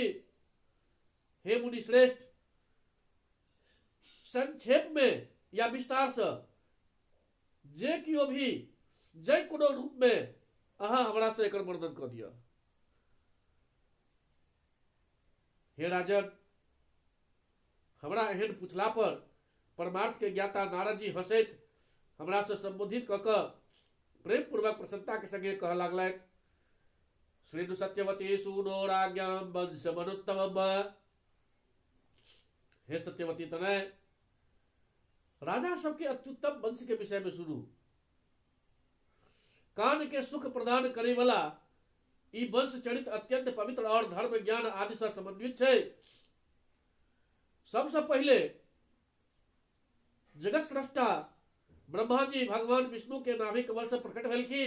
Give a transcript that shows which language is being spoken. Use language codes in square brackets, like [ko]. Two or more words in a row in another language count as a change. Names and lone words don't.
[mai] हे मुनि श्रेष्ठ, संक्षेप में या विस्तार से जे कियो भी जय कोनो रूप में अहाँ हमरा से एकर वर्णन क दिया। हे राजन, हमरा एहन पूछला पर परमार्थ के ज्ञाता नारद जी हंसैत हमरा से संबोधित क प्रेम पूर्वक प्रसन्नता के संगे कह लागलैथ, [sa] श्रीनु सत्यवती सुनो राज्ञां वंश मनुत्तम। [mai] हे सत्यवती तनय, राजा सबके अत्युत्तम वंश के विषय में सुनू। कान के सुख प्रदान करे वाला ई वंश चरित अत्यंत पवित्र और धर्म ज्ञान आदि से समन्वित है। सबसे पहले जगत स्रष्टा ब्रह्मा जी भगवान विष्णु के नाभि कमल से प्रकट भेलखिन।